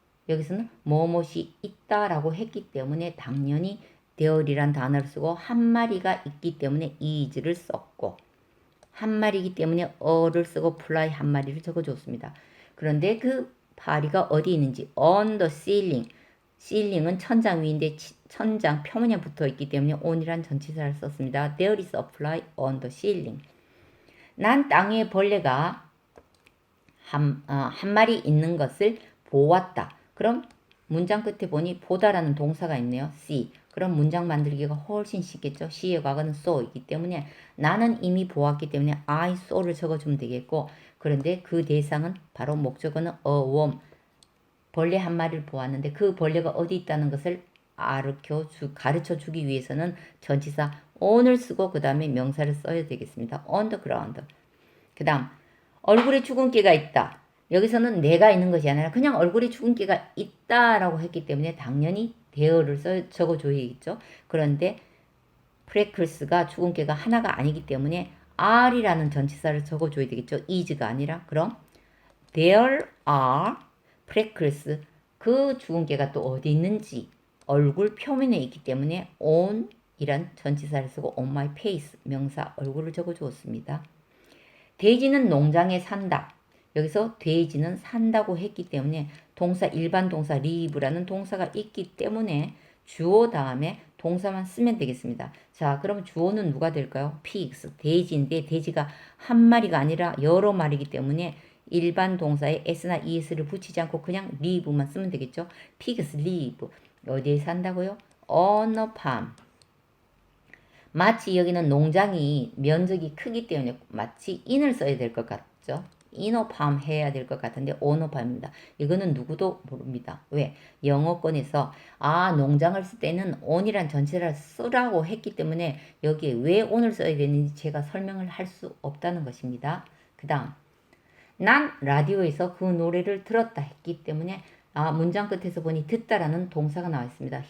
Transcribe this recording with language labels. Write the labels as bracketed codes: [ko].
[ko] 여기서는 뭐뭇이 있다라고 했기 때문에 당연히 there이란 단어를 쓰고 한 마리가 있기 때문에 is를 썼고 한 마리이기 때문에 어를 쓰고 fly 한 마리를 적어줬습니다. 그런데 그 파리가 어디 있는지 [en] on the ceiling. [ko] ceiling은 천장 위인데 천장 표면에 붙어 있기 때문에 on이란 전치사를 썼습니다. [en] There is a fly on the ceiling. [ko] 난 땅에 벌레가 한 마리 있는 것을 보았다. 그럼 문장 끝에 보니 보다라는 동사가 있네요. [en] see. [ko] 그럼 문장 만들기가 훨씬 쉽겠죠. see의 과거는 saw이기 때문에 나는 이미 보았기 때문에 [en] I saw [ko] 를 적어주면 되겠고 그런데 그 대상은 바로 목적어는 [en] a worm. [ko] 벌레 한 마리를 보았는데 그 벌레가 어디 있다는 것을 가르쳐 주기 위해서는 전치사 on을 쓰고 그 다음에 명사를 써야 되겠습니다. [en] on the ground. [ko] 그 다음 얼굴에 주근깨가 있다. 여기서는 내가 있는 것이 아니라 그냥 얼굴에 주근깨가 있다라고 했기 때문에 당연히 there를 적어줘야겠죠. 그런데 freckles,가 주근깨가 하나가 아니기 때문에 are이라는 전치사를 적어줘야 되겠죠. is가 아니라 그럼 [en] there are freckles. [ko] 그 주근깨가 또 어디 있는지 얼굴 표면에 있기 때문에 on 이란 전치사를 쓰고 [en] on my face [ko] 명사 얼굴을 적어주었습니다. 돼지는 농장에 산다. 여기서 돼지는 산다고 했기 때문에 동사 일반 동사 live라는 동사가 있기 때문에 주어 다음에 동사만 쓰면 되겠습니다. 자, 그럼 주어는 누가 될까요? [en] pigs. [ko] 돼지인데 돼지가 한 마리가 아니라 여러 마리이기 때문에 일반 동사에 s나 es를 붙이지 않고 그냥 live만 쓰면 되겠죠. [en] pigs live. [ko] 어디에 산다고요? [en] on a farm. [ko] 마치 여기는 농장이 면적이 크기 때문에 마치 in을 써야 될 것 같죠. [en] in a farm [ko] 해야 될 것 같은데 [en] on a farm입니다. [ko] 이거는 누구도 모릅니다. 왜? 영어권에서 농장을 쓸 때는 on이란 전체를 쓰라고 했기 때문에 여기에 왜 on을 써야 되는지 제가 설명을 할 수 없다는 것입니다. 그 다음 난 라디오에서 그 노래를 들었다 했기 때문에 문장 끝에서 보니 듣다라는 동사가 나와 있습니다.